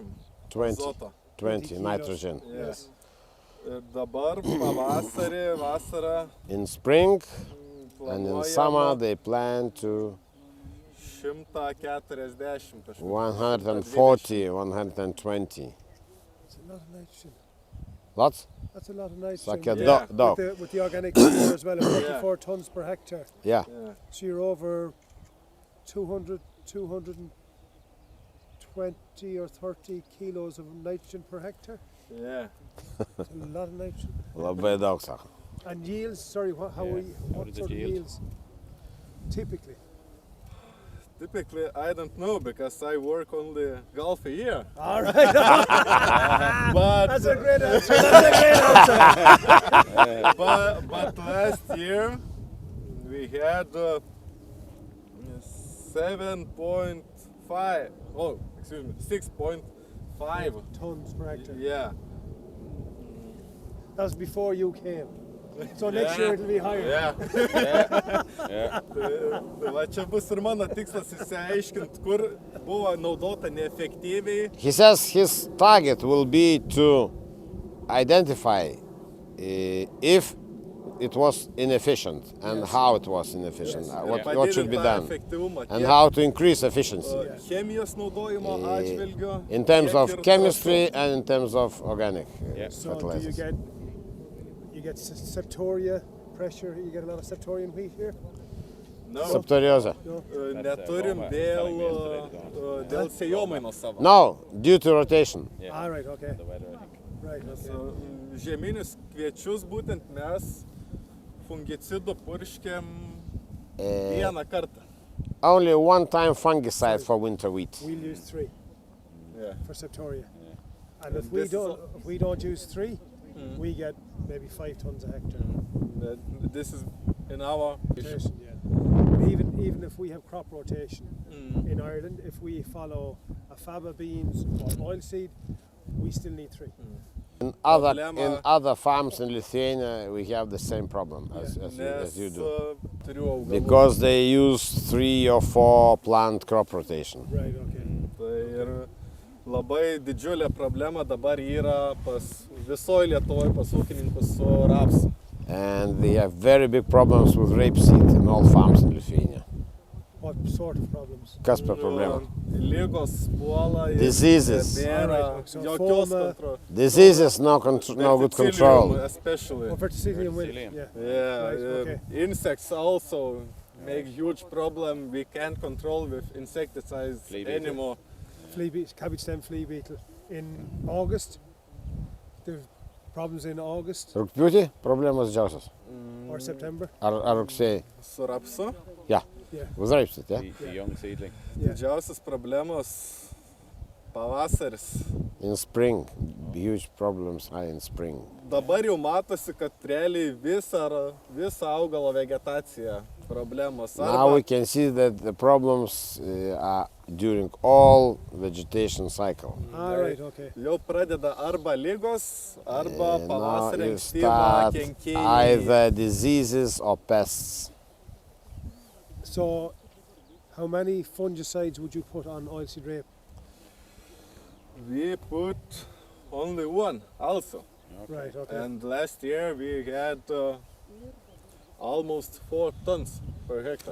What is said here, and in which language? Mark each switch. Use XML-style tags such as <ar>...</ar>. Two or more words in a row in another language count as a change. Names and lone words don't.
<lt>20, azoto.</lt> <en>20 kilos. nitrogen. Yes.</en> <lt>Ir dabar pavasarį, vasarą</lt> <en>In spring and in summer</en> <lt>planuojama</lt> <en>they plan to</en> <lt>140 kažkur. 140, 120.</lt> <en>That's a lot of nitrogen. Lots? That's a lot of nitrogen. Like a Yeah. dog. With the organic manure as well, 44 tons per hectare. Yeah. Yeah. So you're over 220 or 30 kilos of nitrogen per hectare. Yeah. That's a lot of nitrogen.</en> <lt>Labai daug sako.</lt> <en>And yields, sorry, what is the sort of yield? yields? Typically. Typically, I don't know because I work only half a year. All right. But That's a great answer. That's a great answer. but last year we had 7.5. Oh, excuse me, 6.5. Tons per hectare. Yeah. That was before you came. So next year it'll be higher. Yeah. Yeah.</en> <lt>Tai va čia bus ir mano tikslas išsiaiškinti, kur buvo naudota neefektyviai.</lt> <en>He says his target will be to identify if it was inefficient and how it was inefficient. What should be done</en> <lt>Efektyvumą</lt> <en>and how to increase efficiency</en> <lt>chemijos naudojimo atžvilgiu.</lt> <en>in terms</en> <lt>tiek</lt> <en>of</en> <lt>ir</lt> <en>chemistry and in terms of organic So do fertilizers. you get septoria pressure? You get a lot of septorium wheat here? No,</en> <lt>Septorioza. neturim dėl sėjomainos savo.</lt> <en>No, due to rotation. Ah, right, okay. Right, okay.</en> <lt>Žieminius kviečius būtent mes fungicidų purškiam vieną kartą.</lt> <en>Only one time fungicide for winter wheat. We'll use 3 Yeah. for septoria. And And if this we don't use 3, we get maybe 5 tons a hectare. This is in our Rotation, yeah. But even if we have crop rotation in Ireland, if we follow a faba beans or oilseed, we still need 3. In other farms in Lithuania, we have the same problem as you do.</en> <lt>Turiu augalų.</lt> <en>Because they use 3 or 4 plant crop rotation. Right, okay.</en> <lt>Tai ir labai didžiulė problema dabar yra pas visoje Lietuvoje pas ūkininkus su rapsu.</lt> <en>And they have very big problems with rapeseed in all farms in Lithuania. What sort of problems?</en> <lt>Kas per problema? Lygos puola ir</lt> <en>Diseases.</en> <lt>nėra</lt> <en>So</en> <lt>jokios forma- kontrolės.</lt> <en>Diseases, no good control. Especially. Or verticillium wilt, Verticillium. yeah. Yeah, Right, okay. Insects also make huge problem. We can't control with insecticides Flea beetle. anymore. Flea beetle, cabbage stem flea beetle. In August, the problems in August</en> <lt>Rugpjūtį problemos didžiausios.</lt> <en>or September.</en> <lt>Ar rugsėjai? Su rapsu</lt> <en>Yeah. Yeah. With rapeseed, yeah? The young seedling. Yeah.</en> <lt>didžiausias problemos pavasaris.</lt> <en>In spring, huge problems are in spring.</en> <lt>Dabar jau matosi, kad realiai visą augalo vegetaciją problemos.</lt> <en>Now we can see that the problems are during all vegetation cycle. Ah, right, okay.</en> <lt>Jau pradeda arba lygos, arba</lt> <en>Now</en> <lt>pavasarį</lt> <en>you</en> <lt>ankstyvą</lt> <en>start</en> <lt>kenkėjai.</lt> <en>either diseases or pests. So, how many fungicides would you put on oilseed rape? We put only one also. Right, okay. And last year we had almost 4 tons per hectare.</en>